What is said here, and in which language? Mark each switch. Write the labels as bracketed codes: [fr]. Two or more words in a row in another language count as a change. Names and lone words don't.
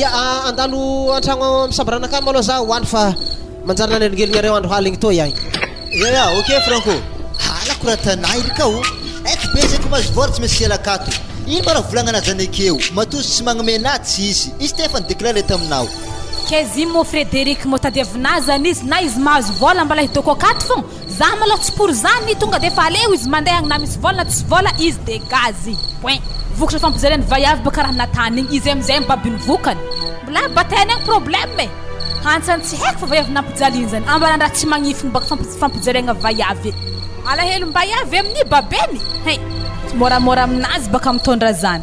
[mg] andalo antragno misambaranakany maloha za hoandro fa manjary naneligeligny andro haligny to ihany ok Franco halako raha tanay ry kao aiky be zay ko mahazo vola tsy maintsy hialakato ino mba raha volagnana zany akeo matozy tsy magnamena tsisy izy te efa nidéclaré taminao ke zimy mo Frederic mo tadiavina zany izy na izy mahazo vola mbala hitoko akato fogna za maloha tsy pour zany tonga de fa aleo izy mandeha na misy vola na tsisy vola izy de gazy point vokatra fampijaliagna vaiavy baka raha natany igny izy amizay mibabiny vokany mbola batainy agny problème hantsany tsy haiko fa vaiavy nampijaliany zany ambalandraha tsy magnifigny baka fampijaliagna vaiavy alahelo mbaiavy amin'ny babeny moramora aminazy baka mitondra zany